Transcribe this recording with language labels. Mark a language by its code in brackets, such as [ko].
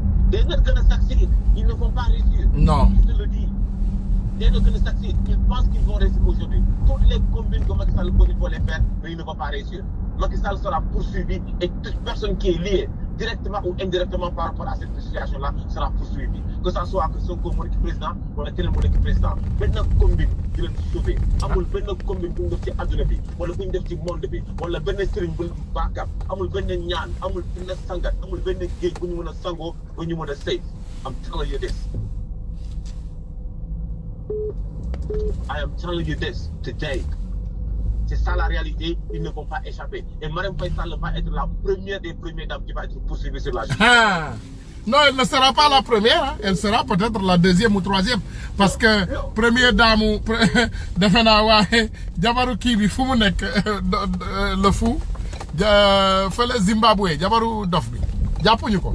[en] They're not going to succeed. [fr] Ils ne vont pas réussir. Non. Je te le dis. [en] They're not going to succeed. [fr] Ils pensent qu'ils vont réussir aujourd'hui. Toutes les combines que Macky Sall pose, il faut les faire, mais ils ne vont pas réussir. Macky Sall sera poursuivi et toute personne qui est liée, directement ou indirectement par rapport à cette situation-là, sera poursuivie. Que ça soit que [wo] Sonko moo nekk président wala keneen moo nekk président. benn combine di leen sauver. amul benn combine bu ñu def ci adduna bi wala bu ñu def ci monde bi wala benn sëriñ bu baakar amul benn ñaan amul benn sangat amul benn géej bu ñu mën a sangoo ba ñu mën a sëy. [en] I'm telling you this. I am telling you this today. [fr] C'est ça la réalité, ils ne vont pas échapper. Et Marème Faye Sall va être la première des premières dames qui va être poursuivie sur la justice. Non, elle ne sera pas la première, hein. Elle sera peut-être la deuxième ou troisième. Parce que première dame, [wo] defe naa waaye jabaru kii bi fu mu nekk le fou fële Zimbabwe jabaru dof bi jàppuñu ko.